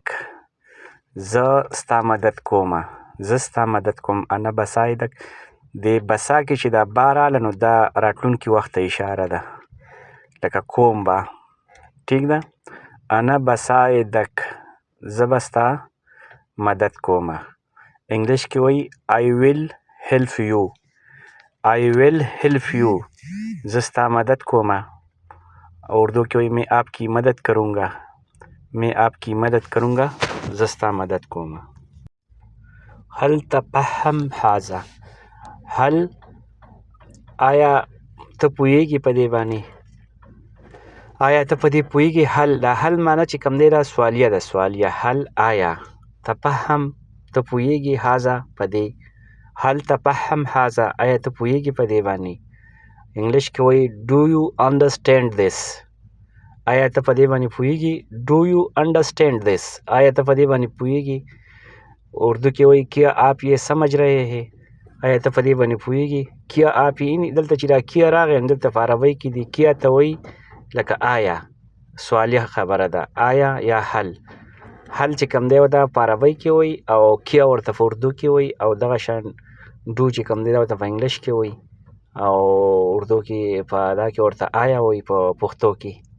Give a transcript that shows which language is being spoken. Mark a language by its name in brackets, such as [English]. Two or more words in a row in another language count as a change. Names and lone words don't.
[Pashto] زه ستا مدد کومه. زه ستا مدد کوم. [Arabic] انا بساعدک. [Pashto] د بسا کې چې دا با راغله نو دا راتلونکي وخت ته اشاره ده. لکه کوم به. ټیک ده. [Arabic] انا بساعدک. [Pashto] زه به ستا مدد کومه. انګلیش کې وایي [English] I will help you. I will help you. [Pashto] زه ستا مدد کومه. اردو کې وایي [Urdu] میں آپ کی مدد کروں گا. میں آپ کی مدد کروں گا. [Pashto] زه ستا مدد کومه. [Arabic] هل تفهم هذا. [Pashto] هل آیا ته پوهیږي په دې باندې؟ آیا ته په دې پوهیږي؟ هل دا هل معنی چې کوم دی دا سوالیه ده. سوالیه. هل آیا تفهم ته پوهیږي هذا په دې. [Arabic] هل تفهم هذا [Pashto] آیا ته پوهیږي په دې باندې. انګلیش کې وایي [English] do you understand this. [Pashto] آیا ته په دې باندې پوهیږي. [English] do you understand this. [Pashto] آیا ته په دې باندې پوهیږي. اردو کې وایي [Urdu] کیا آپ یہ سمجھ رہے ہیں. [Pashto] آیا ته په دې باندې پوهیږي. [Urdu] کیا آپ [Pashto] یې دلته چې دا کیا راغی دلته په عربۍ کې دی کیا ته وایي لکه آیا. سوالیه خبره ده. آیا یا هل. هل چې کوم دی دا په عربۍ کې وایي او کیا ورته په اردو کې وایي او دغه شان ډو چې کوم دی دا ورته په انګلیش کې وایي او اردو کې په دا کې ورته آیا وایي په پښتو کې.